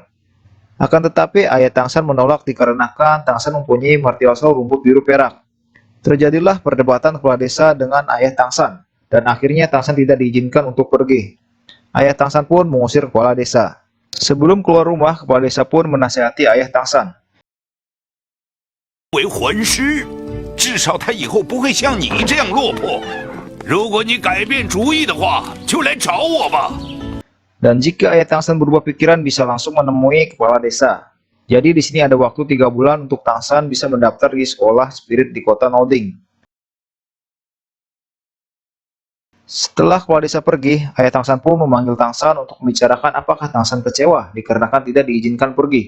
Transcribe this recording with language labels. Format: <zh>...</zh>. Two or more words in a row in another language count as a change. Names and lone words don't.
<id>Akan tetapi ayah Tangsan menolak dikarenakan Tangsan mempunyai Martial Soul rumput biru perak. Terjadilah perdebatan kepala desa dengan ayah Tangsan, dan akhirnya Tangsan tidak diizinkan untuk pergi. Ayah Tangsan pun mengusir kepala desa. Sebelum keluar rumah, kepala desa pun menasihati ayah Tangsan.</id> <zh>为魂师，至少他以后不会像你这样落魄。如果你改变主意的话，就来找我吧。</zh> <id>Dan jika ayah Tangsan berubah pikiran, bisa langsung menemui kepala desa. Jadi di sini ada waktu 3 bulan untuk Tangsan bisa mendaftar di sekolah spirit di kota Nolding. Setelah kepala desa pergi, ayah Tangsan pun memanggil Tangsan untuk membicarakan apakah Tangsan kecewa dikarenakan tidak diizinkan pergi.</id>